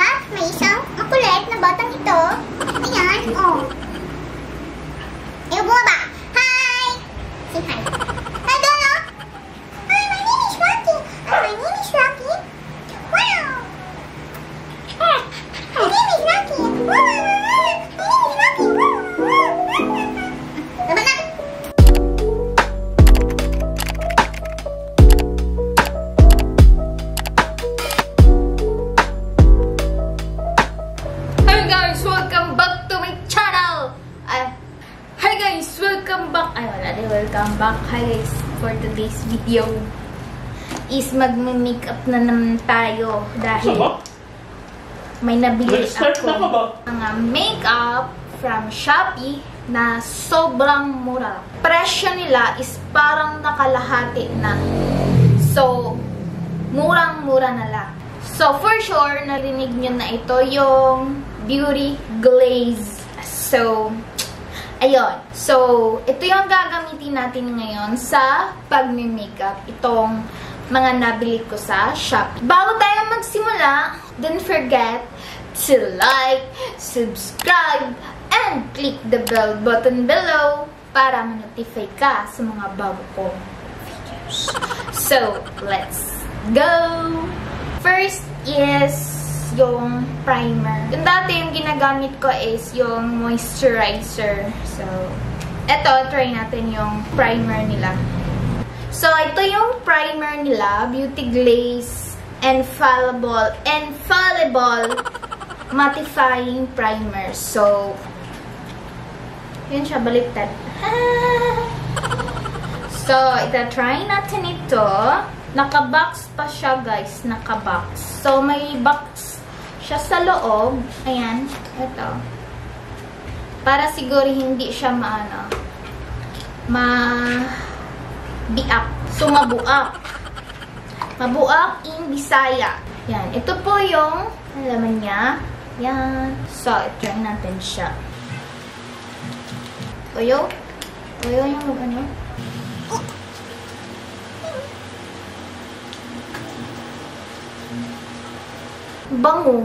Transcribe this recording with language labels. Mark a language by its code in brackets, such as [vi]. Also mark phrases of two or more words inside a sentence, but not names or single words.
[tl] May isang makulit na batang ito. Ayan, oh. Ayaw bumaba. Hi! [en] Say hi. Hi, Donna! Hi, my name is Rocky. My name is Rocky. Wow! My name is Rocky. Wow! My name is Rocky. [tl] Laban na! [en] Hi guys! Welcome back to my channel! Hi guys! Welcome back! Welcome back. Hi guys! For today's video is [tl] mag-makeup na naman tayo dahil may nabili ako mga [en] makeup from Shopee [tl] na sobrang mura. Presyo nila is parang nakalahati na. So, murang-mura na lang. So, [en] for sure, [tl] narinig nyo na ito yung Beauty Glaze. So, ayun. So, ito yung gagamitin natin ngayon sa pag-makeup. Itong mga nabili ko sa Shopee. Bago tayo magsimula, [en] don't forget to like, subscribe, and click the bell button below [tl] para ma-notify ka sa mga bago kong videos. [en] So, let's go! First is yung primer. [tl] Yung dati yung ginagamit ko is yung moisturizer. So, eto, try natin yung primer nila. So, ito yung primer nila, Beauty Glaze Infallible Mattifying Primer. So, yun siya, baliktad. So, ita-try natin ito. Naka-box pa siya, guys. Naka-box. So, may box siya sa loob. Ayan. Ito. Para siguro hindi siya biak. So, mabuak. Mabuak in Bisaya. Yan. Ito po yung laman niya. Yan. So, i-try natin siya. Tuyo. Tuyo yung ano. Bango.